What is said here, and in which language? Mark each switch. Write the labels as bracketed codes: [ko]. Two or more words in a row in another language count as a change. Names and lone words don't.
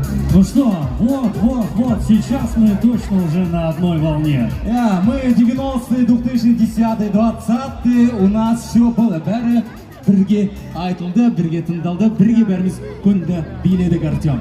[ru] Ну что, вот, сейчас мы точно уже на одной волне. Мы 90-е, 2010-е, 20-е, у нас все было. [kk] Бәрі бірге айтылды, бірге тыңдалды, бірге бәріміз күнді биледік, Артем.